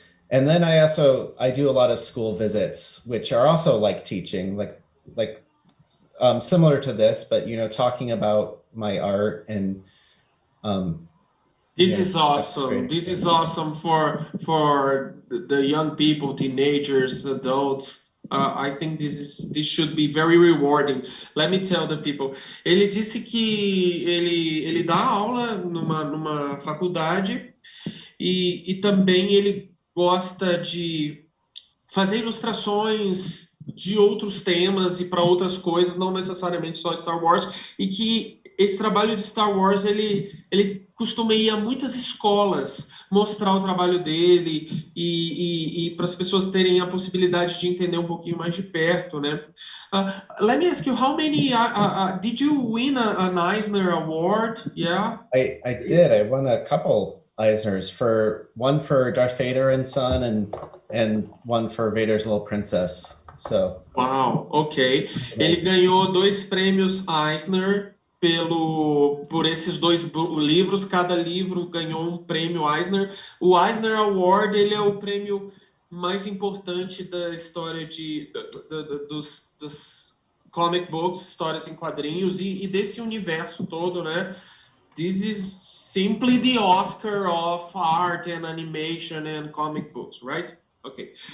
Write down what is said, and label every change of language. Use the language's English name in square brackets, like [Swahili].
[English] And then I do a lot of school visits, which are also like teaching, like similar to this, but, you know, talking about my art and This is awesome. This is awesome for the young people, teenagers, adults. I think this should be very rewarding. Let me tell the people. [Portuguese] Ele disse que ele dá aula numa faculdade e também ele gosta de fazer ilustrações de outros temas e para outras coisas, não necessariamente só Star Wars, e que esse trabalho de Star Wars, ele costuma ir a muitas escolas mostrar o trabalho dele e para as pessoas terem a possibilidade de entender um pouquinho mais de perto, né? [English] Let me ask you, how many, did you win an Eisner Award? Yeah? I did. I won a couple Eisners, one for Darth Vader and Son and one for Vader's Little Princess. So. Wow, ok. [Portuguese] Ele ganhou 2 prêmios Eisner por esses 2 livros. Cada livro ganhou um prêmio Eisner. O Eisner Award, ele é o prêmio mais importante da história dos comic books, histórias em quadrinhos e desse universo todo, né? [English] This is simply the Oscar of art and animation and comic books, right? Okay.